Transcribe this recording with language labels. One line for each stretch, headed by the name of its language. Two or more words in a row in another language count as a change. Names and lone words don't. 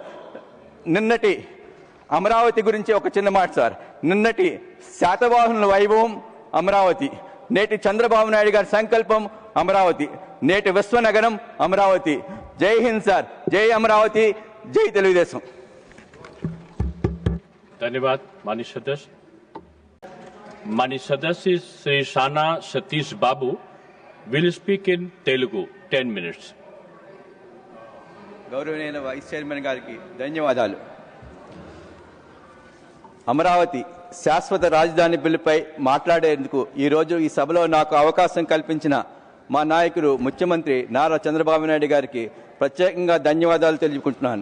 Telugu: నిన్నటి అమరావతి గురించి ఒక చిన్న మాట సార్. నిన్నటి శాతవాహనుల వైభవం అమరావతి, నేటి చంద్రబాబు నాయుడు గారి సంకల్పం అమరావతి, నేటి విశ్వనగరం అమరావతి. జై హింద్ సార్, జై అమరావతి, జై తెలుగుదేశం.
Hindi: धन्यवाद माननीय सदस्य. माननीय सदस्य
English: श्री शाना सतीश बाबू will speak in Telugu 10 minutes.
Telugu: గౌరవనీయ వైస్ చైర్మన్ గారికి ధన్యవాదాలు. అమరావతి శాశ్వత రాజధాని బిల్లుపై మాట్లాడేందుకు ఈరోజు ఈ సభలో నాకు అవకాశం కల్పించిన మా నాయకుడు ముఖ్యమంత్రి నారా చంద్రబాబు నాయుడు గారికి ప్రత్యేకంగా ధన్యవాదాలు తెలుపుకుంటున్నాను.